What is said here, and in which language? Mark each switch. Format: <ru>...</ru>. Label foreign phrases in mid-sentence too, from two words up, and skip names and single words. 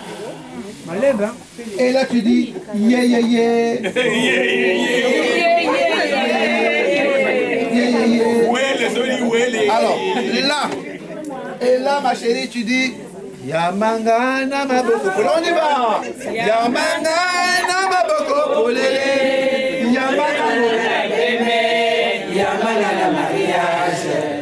<fr>Et là, tu dis</fr> <en>yeah, yeah, yeah.</en> <fr>Alors, là, et là, ma chérie, tu dis</fr> <ln>Yamangana maboko.</ln> <fr>On y va.</fr> <ln>Yamangana maboko polele. Yamangana mariage.</ln>